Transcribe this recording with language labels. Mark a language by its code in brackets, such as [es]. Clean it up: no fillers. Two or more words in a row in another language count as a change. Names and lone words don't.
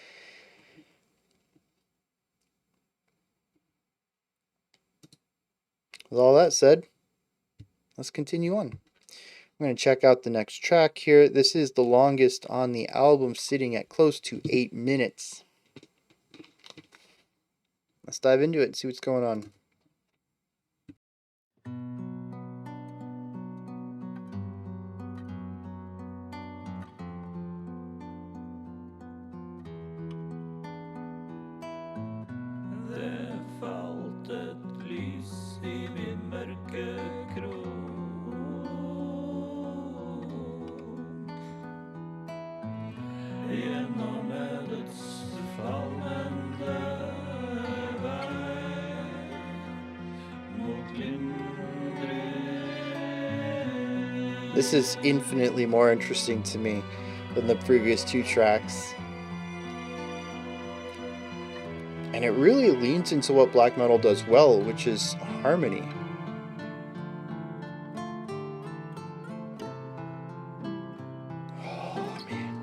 [en] With all that said, let's continue on. I'm going to check out the next track here. This is the longest on the album, sitting at close to 8 minutes. Let's dive into it and see what's going on. [no] Det falt et lys i min mørke krok. Gjennom ødets fallende vei mot lindring. [en] This is infinitely more interesting to me. than the previous two tracks. And it really leans into what black metal does well, which is harmony. Oh, man.